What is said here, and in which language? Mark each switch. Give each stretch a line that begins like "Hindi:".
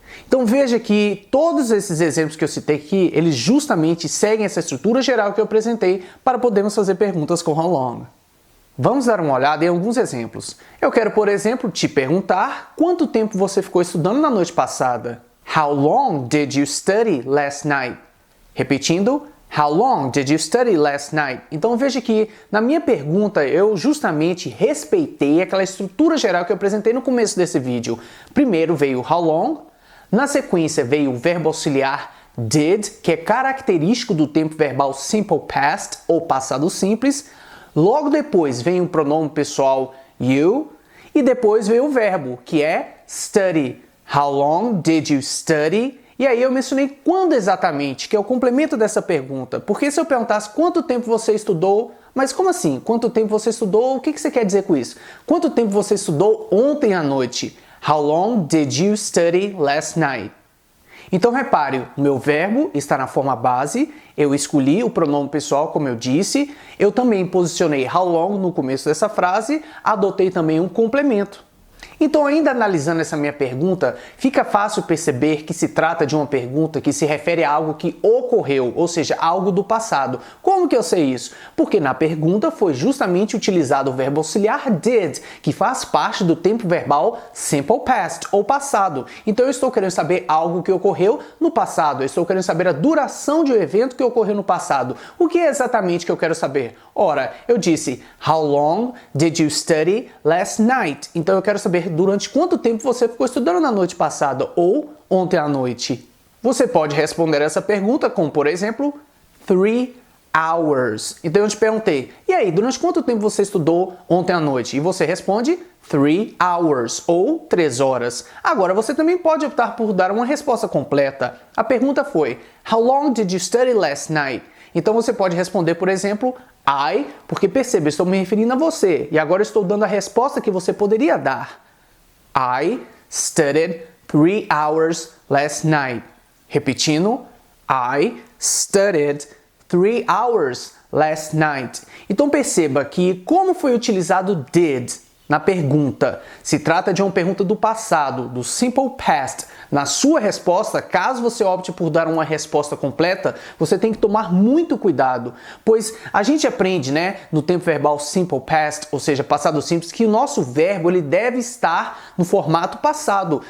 Portuguese: Então veja que todos esses exemplos que eu citei aqui, eles justamente seguem essa estrutura geral que eu apresentei para podermos fazer perguntas com
English: how long.
Portuguese: Vamos dar uma olhada em alguns exemplos. Eu quero, por exemplo, te perguntar quanto tempo você ficou estudando na noite passada.
English: How long did you study last night?
Portuguese: Repetindo,
English: how long did you study last night?
Portuguese: Então veja que na minha pergunta eu justamente respeitei aquela estrutura geral que eu apresentei no começo desse vídeo. Primeiro veio
English: how long,
Portuguese: na sequência veio o verbo auxiliar did, que é característico do tempo verbal simple past ou passado simples. Logo depois vem o pronome pessoal you e depois vem o verbo, que é study.
English: How long did you study?
Portuguese: E aí eu mencionei quando exatamente, que é o complemento dessa pergunta. Porque se eu perguntasse quanto tempo você estudou, mas como assim? Quanto tempo você estudou? O que você quer dizer com isso? Quanto tempo você estudou ontem à noite?
English: How long did you study last night?
Portuguese: Então repare, o meu verbo está na forma base, eu escolhi o pronome pessoal como eu disse, eu também posicionei how long no começo dessa frase, adotei também um complemento. Então, ainda analisando essa minha pergunta, fica fácil perceber que se trata de uma pergunta que se refere a algo que ocorreu, ou seja, algo do passado. Como que eu sei isso? Porque na pergunta foi justamente utilizado o verbo auxiliar did, que faz parte do tempo verbal simple past, ou passado. Então eu estou querendo saber algo que ocorreu no passado, eu estou querendo saber a duração de um evento que ocorreu no passado. O que é exatamente que eu quero saber? Ora, eu disse,
English: how long did you study last night?
Portuguese: Então eu quero saber durante quanto tempo você ficou estudando na noite passada ou ontem à noite. Você pode responder essa pergunta com, por exemplo,
English: 3 hours.
Portuguese: Então eu te perguntei, e aí, durante quanto tempo você estudou ontem à noite? E você responde
English: 3 hours
Portuguese: ou 3 horas. Agora você também pode optar por dar uma resposta completa. A pergunta foi,
English: how long did you study last night?
Portuguese: Então você pode responder, por exemplo, I, porque perceba, eu estou me referindo a você. E agora eu estou dando a resposta que você poderia dar.
English: I studied 3 hours last night.
Portuguese: Repetindo,
English: I studied 3 hours last night.
Portuguese: Então perceba que como foi utilizado did na pergunta se trata de uma pergunta do passado, do simple past, na sua resposta, caso você opte por dar uma resposta completa, você tem que tomar muito cuidado, pois a gente aprende, né, no tempo verbal simple past, ou seja, passado simples, que o nosso verbo ele deve estar no formato passado.